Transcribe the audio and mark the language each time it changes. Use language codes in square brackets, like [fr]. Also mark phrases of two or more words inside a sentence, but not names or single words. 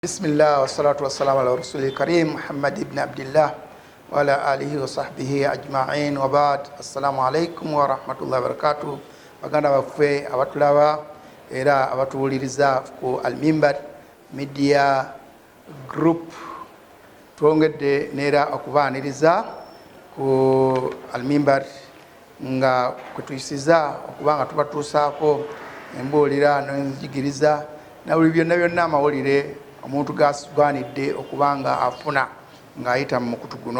[ar] بسم الله والصلاة والسلام على رسول الكريم محمد بن عبد الله وعلى آله وصحبه أجمعين وبعد. السلام عليكم ورحمة الله وبركاته. [lg] Baganda baffe abatulaba era abatuwuliriza ku Al-Mimbar Media Group, twongedde neera okubaaniriza ku Al-Mimbar nga kwetuyisiza okubanga tubatuusaako embuulira n'enzigiriza na buli byonna amawulire omuntu gasugwanidde okubanga afuna ng'ayita mu mukutu guno.